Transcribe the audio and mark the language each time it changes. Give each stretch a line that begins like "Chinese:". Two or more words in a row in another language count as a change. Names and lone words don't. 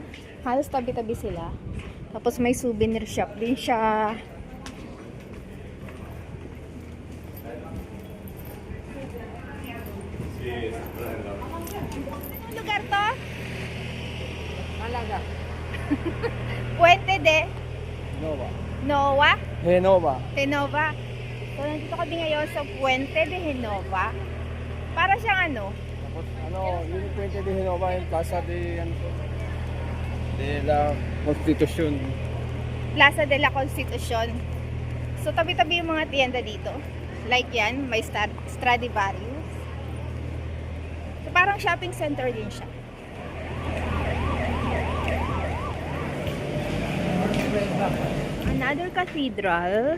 Filipino: Halos tabi-tabi sila. Tapos may souvenir shop din siya. Anong lugar to? Malaga. Puente de Nova. Noa? Genova. Genova. So, nandito kami ngayon sa Puente de Genova. Para siyang ano? Tapos ano, yung Puente de Genova, yung Plaza de, ano to? De la Constitución. Plaza de la Constitucion. So, tabi-tabi yung mga tienda dito. Like yan, may Stradivarius. So, parang shopping center din siya.
English: Another cathedral.